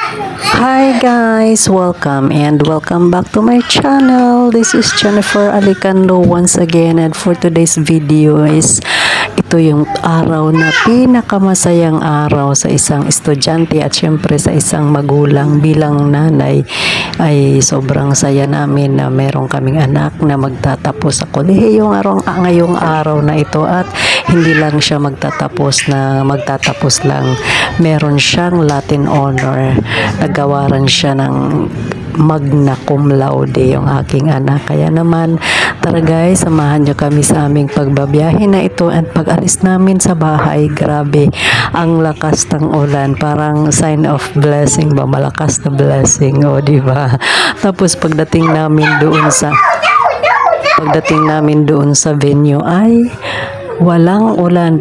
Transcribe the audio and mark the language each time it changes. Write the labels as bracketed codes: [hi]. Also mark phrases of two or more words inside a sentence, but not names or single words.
[en] Hi guys, welcome back to my channel. This is Jennifer Alicando once again, and for today's video is [tl] ito yung araw na pinakamasayang araw sa isang estudyante at syempre sa isang magulang. Bilang nanay ay sobrang saya namin na meron kaming anak na magtatapos sa kolehiyo ngayong araw na ito, at hindi lang siya magtatapos lang, meron siyang [en] Latin honor. [tl] Nagawaran siya ng [la] magna cum laude [tl] yung aking anak. Kaya naman, tara guys, samahan nyo kami sa aming pagbabiyahe na ito. And pag alis namin sa bahay, grabe, ang lakas ng ulan. Parang [en] sign of blessing [tl] ba? Malakas na blessing, o diba? Tapos pagdating namin doon sa venue ay walang ulan.